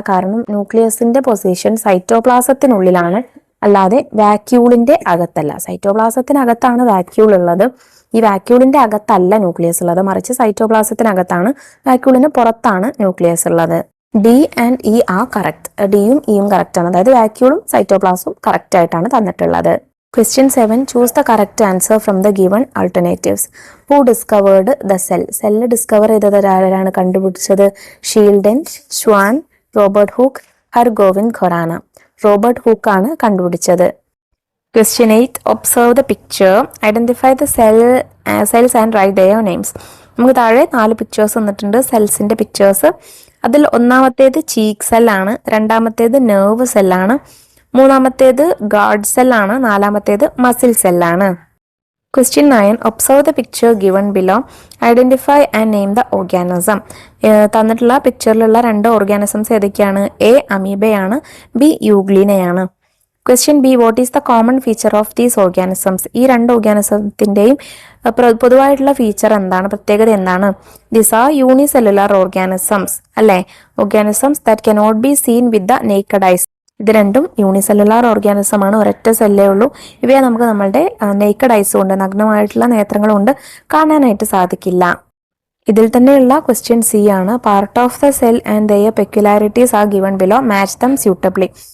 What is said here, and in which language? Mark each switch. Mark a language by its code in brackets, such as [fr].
[ml] കാരണം ന്യൂക്ലിയസിന്റെ പൊസിഷൻ സൈറ്റോപ്ലാസത്തിനുള്ളിലാണ്, അല്ലാതെ വാക്യൂളിന്റെ അകത്തല്ല. സൈറ്റോപ്ലാസത്തിനകത്താണ് വാക്യൂൾ ഉള്ളത്. ഈ വാക്യൂളിന്റെ അകത്തല്ല ന്യൂക്ലിയസ് ഉള്ളത്, മറിച്ച് സൈറ്റോപ്ലാസത്തിനകത്താണ്. വാക്യൂളിന് പുറത്താണ് ന്യൂക്ലിയസ് ഉള്ളത്. [en] D and E are correct. [ml] ഡിയും ഇയും കറക്റ്റ് ആണ്. അതായത് വാക്യൂളും സൈറ്റോപ്ലാസും കറക്റ്റ് ആയിട്ടാണ് തന്നിട്ടുള്ളത്. [en] Question 7. Choose the correct answer from the given alternatives. Who discovered the cell? [ml] Cell discover ചെയ്തത് ആരാണ്? കണ്ടുപിടിച്ചത് ഷീൽഡൻ, Schwann, Robert hook, Hargovind Khorana. Robert hook ആണ് കണ്ടുപിടിച്ചത്. [en] Question 8. Observe the picture. Identify the cells and write their names. [ml] നമുക്ക് താഴെ 4 pictures തന്നിട്ടുണ്ട്, സെൽസിന്റെ pictures. അതിൽ ഒന്നാമത്തേത് ചീക്ക് സെല്ലാണ്, രണ്ടാമത്തേത് നെർവ് സെല്ലാണ്, മൂന്നാമത്തേത് ഗാർഡ് സെല്ലാണ്, നാലാമത്തേത് muscle സെല്ലാണ്. [en] Question 9. Observe the picture given below. Identify and name the organism. [ml] തന്നിട്ടുള്ള പിക്ചറിലുള്ള 2 ഓർഗാനിസംസ് ഏതൊക്കെയാണ്? A അമീബയാണ്, B യൂഗ്ലിനയാണ്. [en] Question B. What is the common feature of these organisms? [ml] ഈ 2 ഓർഗാനിസത്തിന്റെയും പൊതുവായിട്ടുള്ള ഫീച്ചർ എന്താണ്, പ്രത്യേകത എന്താണ്? [en] These are unicellular organisms അല്ലെ. Organisms that cannot be seen with the naked eyes. [ml] ഇത് രണ്ടും യൂണിസെല്ലുലാർ ഓർഗാനിസം ആണ്, ഒരൊറ്റ സെല്ലേ ഉള്ളൂ. ഇവയെ നമുക്ക് നമ്മളുടെ നേക്കഡ് ഐസ് കൊണ്ട്, നഗ്നമായിട്ടുള്ള നേത്രങ്ങൾ കൊണ്ട് കാണാനായിട്ട് സാധിക്കില്ല. ഇതിൽ തന്നെയുള്ള ക്വസ്റ്റ്യൻ സി ആണ്. [en] Part of the cell and their peculiarities are given below, match them suitably.